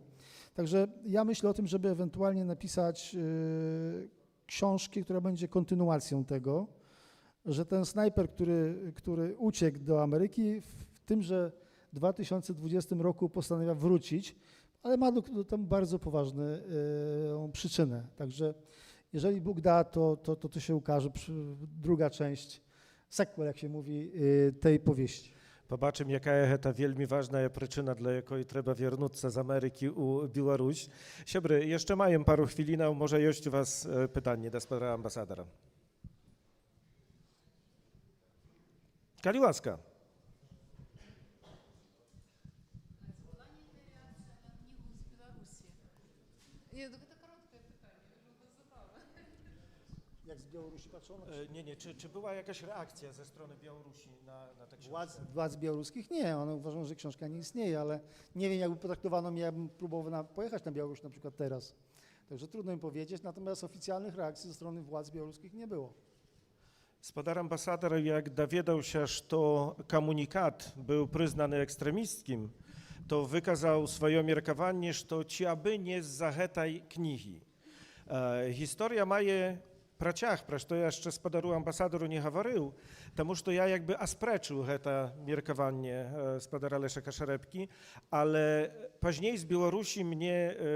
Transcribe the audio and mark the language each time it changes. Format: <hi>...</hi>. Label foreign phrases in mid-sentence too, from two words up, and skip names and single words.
<pl>Także ja myślę o tym, żeby ewentualnie napisać książkę, która będzie kontynuacją tego, że ten snajper, który uciekł do Ameryki, w tymże 2020 roku postanawia wrócić, ale ma tam bardzo poważną przyczynę. Także jeżeli Bóg da, to się ukaże druga część, sequel, jak się mówi, tej powieści.</pl> <be>Побачимо, яка гэта вельмі важная прычына, для якой трэба вярнуцца з Амерыкі ў Беларусь. Сябры, яшчэ маем пару хвілінаў, можа ёсць у вас пытанні да спадара амбасадара. Калі ласка.</be> <pl>Jak z Białorusi patrzono? Nie, czy była jakaś reakcja ze strony Białorusi na tę książkę? Władz białoruskich nie, one uważają, że książka nie istnieje, ale nie wiem, jakby potraktowano mnie, jakbym próbował pojechać na Białoruś na przykład teraz. Także trudno mi powiedzieć, natomiast oficjalnych reakcji ze strony władz białoruskich nie było.</pl> <be>Спадар амбасадар, як даведаўся, што камунікат быў прызнаны экстрэмісцкім, то выказаў сваё меркаванне, што ці абы не з-за гэтай кнігі. Гісторыя мае працяг, пра што я яшчэ спадару амбасадару не гаварыў, таму што я якby аспрэчыў гэта меркаванне спадара Лешака Шарэбкі, але пазней з Беларусі мне</be>